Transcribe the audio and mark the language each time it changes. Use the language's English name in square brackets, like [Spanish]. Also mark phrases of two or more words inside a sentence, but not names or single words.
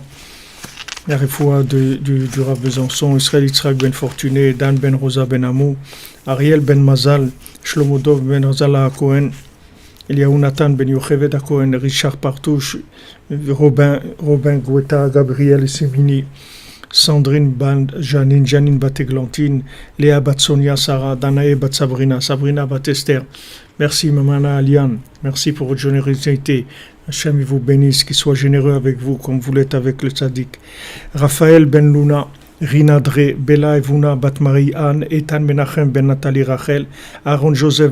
[French] La Refoua du Rav Besançon, Israël Yitzhak ben Fortuné, Dan ben Rosa ben Amou, Ariel ben Mazal, Shlomo Dov ben Razala Cohen, Eliaou Nathan ben Yocheved Cohen, Richard Partouche, Robin Goueta, Gabriel Semini, Sandrine Janine Bat-Eglantine, Léa Bat-Sonia, Sarah, Danae Bat-Sabrina, Sabrina Bat-Esther. Merci Mamana Aliane, merci pour votre générosité. Hachem vous bénisse, qu'il soit généreux avec vous comme vous l'êtes avec le tzaddik. Raphaël Ben Luna, Rina Dre, Bella Evuna Bat Marie Anne, Ethan Menachem Ben Nathalie Rachel, Aaron Joseph